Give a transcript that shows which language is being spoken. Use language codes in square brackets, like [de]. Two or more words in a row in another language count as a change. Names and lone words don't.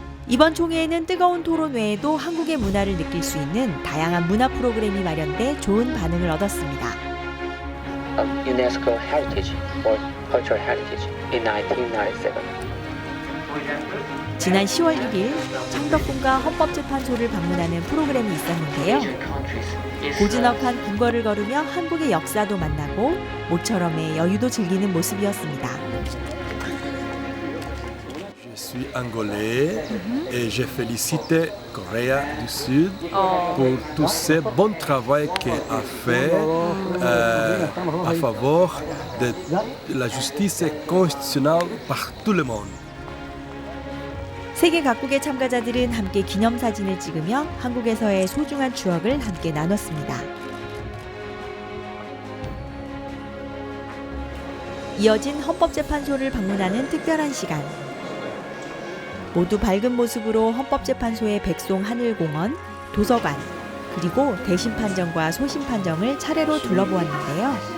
[ko] 이번 총회에는 뜨거운 토론 외에도 한국의 문화를 느낄 수 있는 다양한 문화 프로그램이 마련돼 좋은 반응을 얻었습니다. [en] UNESCO heritage or cultural heritage in 1997. [ko] 지난 10월 1일 창덕궁과 헌법재판소를 방문하는 프로그램이 있었는데요. 고즈넉한 궁궐을 걸으며 한국의 역사도 만나고 모처럼의 여유도 즐기는 모습이었습니다. [fr] Je suis angolais et je félicite Corée du Sud pour tout ce bon travail qu'elle a fait à faveur de la justice constitutionnelle par tout le monde. [ko] 세계 각국의 참가자들은 함께 기념사진을 찍으며 한국에서의 소중한 추억을 함께 나눴습니다. 이어진 헌법재판소를 방문하는 특별한 시간. 모두 밝은 모습으로 헌법재판소의 백송 하늘공원, 도서관, 그리고 대심판정과 소심판정을 차례로 둘러보았는데요.